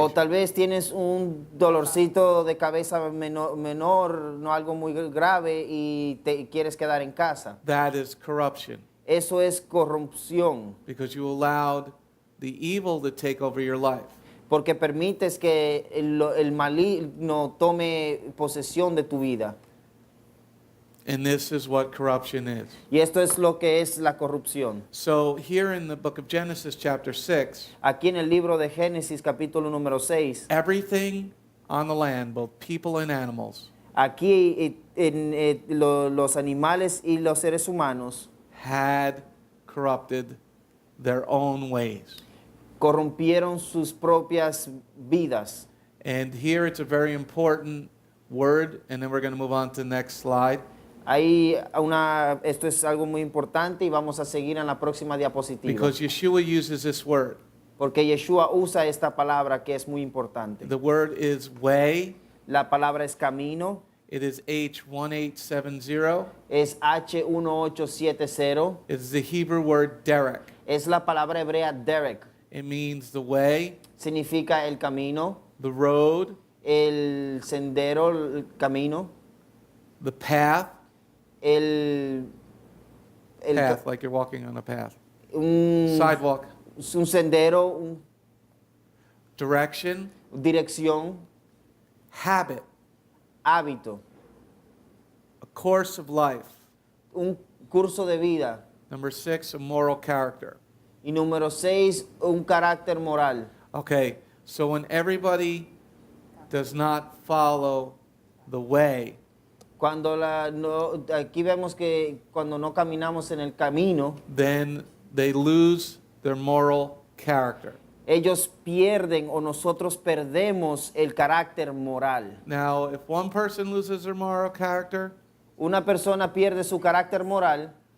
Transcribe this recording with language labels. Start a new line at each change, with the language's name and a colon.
Spanish: o tal vez tienes un dolorcito de cabeza menor, no algo muy grave, y te quieres quedar en casa.
English: That is corruption,
Spanish: Eso es corrupción,
English: because you allowed the evil to take over your life.
Spanish: porque permites que el maligno tome posesión de tu vida.
English: And this is what corruption is.
Spanish: Y esto es lo que es la corrupción.
English: So here in the book of Genesis chapter 6,
Spanish: Aquí en el libro de Génesis capítulo número 6,
English: everything on the land, both people and animals,
Spanish: aquí los animales y los seres humanos
English: had corrupted their own ways.
Spanish: corrompieron sus propias vidas.
English: And here it's a very important word, and then we're going to move on to the next slide.
Spanish: Esto es algo muy importante y vamos a seguir en la próxima diapositiva.
English: Because Yeshua uses this word.
Spanish: Porque Yeshua usa esta palabra que es muy importante.
English: The word is way.
Spanish: La palabra es camino.
English: It is H1870.
Spanish: Es H1870.
English: It's the Hebrew word derek.
Spanish: Es la palabra hebrea derek.
English: It means the way,
Spanish: Significa el camino,
English: the road,
Spanish: el sendero, el camino,
English: the path,
Spanish: el
English: path, like you're walking on a path,
Spanish: un
English: sidewalk,
Spanish: sendero,
English: direction,
Spanish: dirección,
English: habit,
Spanish: hábito,
English: a course of life.
Spanish: un curso de vida.
English: Number 6, a moral character.
Spanish: Y número 6, un carácter moral.
English: Okay, so when everybody does not follow the way,
Spanish: Aquí vemos que cuando no caminamos en el camino,
English: then they lose their moral character.
Spanish: ellos pierden o nosotros perdemos el carácter moral.
English: Now, if one person loses their moral character,
Spanish: Una persona pierde su carácter moral,